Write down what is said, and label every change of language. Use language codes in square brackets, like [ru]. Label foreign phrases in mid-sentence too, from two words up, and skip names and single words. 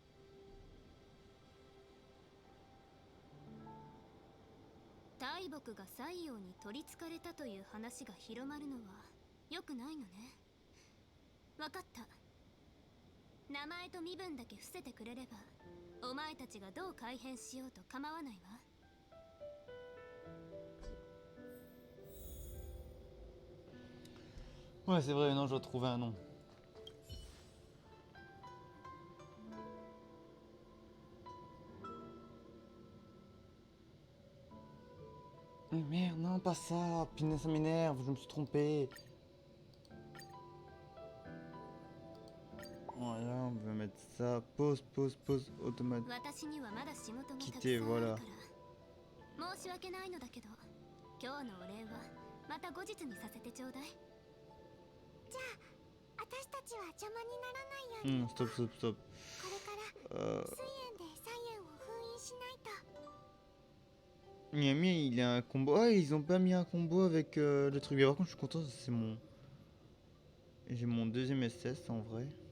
[ja] 大木が西洋に取りつかれたという話が広まるのは良くないのね。分かった。名前と身分だけ伏せてくれればお前たちがどう改変しようと構わないわ。 [fr] Ouais, c'est vrai, non, je dois trouver un nom. Mais merde, non, pas ça. Punaise, ça m'énerve, je me suis trompé. Voilà. on va mettre ça. Pause, automatique. [ja] 私にはまだ仕事がたくさんあ [fr] quitter, [ja] る [fr] voilà. [ja] から申し訳ないのだけど今日のお礼はまた後日にさせてちょうだい。じゃあ私たちは邪魔にならないように、 [fr] Stop. [ja] これから水炎でサイエンを封印しないと。 [fr] Miami, il a un combo. Ah, ils ont pas mis un combo avec le truc. Mais par contre, je suis content, c'est mon. J'ai mon deuxième SS en vrai.